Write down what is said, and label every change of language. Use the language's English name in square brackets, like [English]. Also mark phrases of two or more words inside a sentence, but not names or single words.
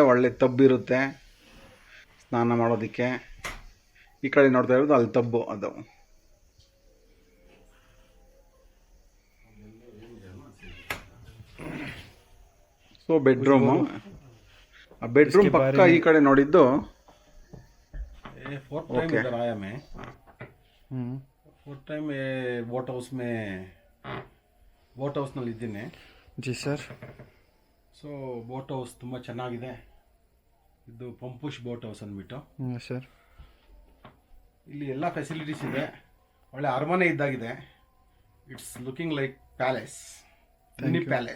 [Kannada] ಒಳ್ಳೆ ಟಬ್ ಇರುತ್ತೆ ಸ್ನಾನ ಮಾಡೋದಕ್ಕೆ. ಈ ಕಡೆ ನೋಡ್ತಾ ಇರೋದು ಅಲ್ಲಿ ಟಬ್ಬು ಅದು. ಸೊ ಬೆಡ್ರೂಮು, ಆ ಬೆಡ್ರೂಮ್ ಪಕ್ಕ ಈ ಕಡೆ ನೋಡಿದ್ದು [English] fourth time [Hindi] इधर आया मैं. [English] fourth time boat house [Hindi] में [Kannada] ಬೋಟ್ ಹೌಸ್ನಲ್ಲಿ ಇದ್ದೀನಿ. ಜಿ ಸರ್. ಸೊ ಬೋಟ್ ಹೌಸ್ ತುಂಬ ಚೆನ್ನಾಗಿದೆ. ಇದು ಪಂಪುಷ್ ಬೋಟ್ ಹೌಸ್ ಅಂದ್ಬಿಟ್ಟು. ಸರ್, ಇಲ್ಲಿ ಎಲ್ಲ ಫೆಸಿಲಿಟೀಸ್ ಇದೆ. ಒಳ್ಳೆ ಅರಮನೆ ಇದ್ದಾಗಿದೆ. [English] It's looking like palace, mini palace.